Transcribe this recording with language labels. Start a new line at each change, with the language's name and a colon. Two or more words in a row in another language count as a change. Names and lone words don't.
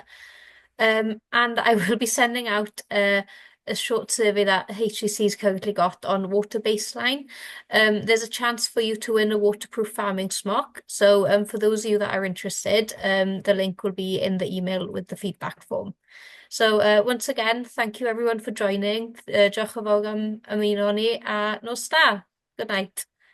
English: And I will be sending out a short survey that HCC's currently got on water baseline. There's a chance for you to win a waterproof farming smock. So for those of you that are interested, the link will be in the email with the feedback form. So once again, thank you everyone for joining.
Welsh: Diolch yn fawr am ymuno ni a nos da.
English: Good night.